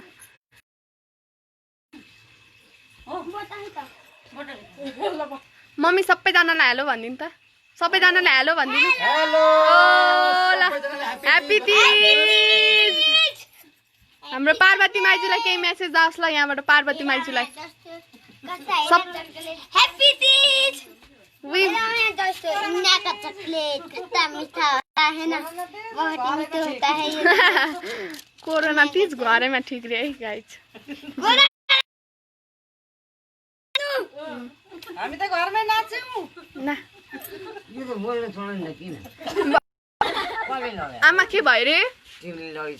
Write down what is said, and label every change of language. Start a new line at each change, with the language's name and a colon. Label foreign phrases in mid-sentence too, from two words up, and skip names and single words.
Nepali: मम्मी सबैजनालाई हेलो भनिदिनु त सबैजनालाई हेलो भनिदिनु हेलो ह्याप्पी तीज हाम्रो पार्वती माइजूलाई केही मेसेज जाओस् ल यहाँबाट पार्वती माइजूलाई
Hindi: ह्याप्पी तीज इंडिया का चॉकलेट कितना मीठा होता है ना बहुत मीठा होता है ये
Nepali: कोरोना तीज घरैमा ठिक रे है गाइज हामी त घरमै नाच्छौँ ना यो त बोल्न छोड्नु किन आमा के भयो रे तिमीले लगेछ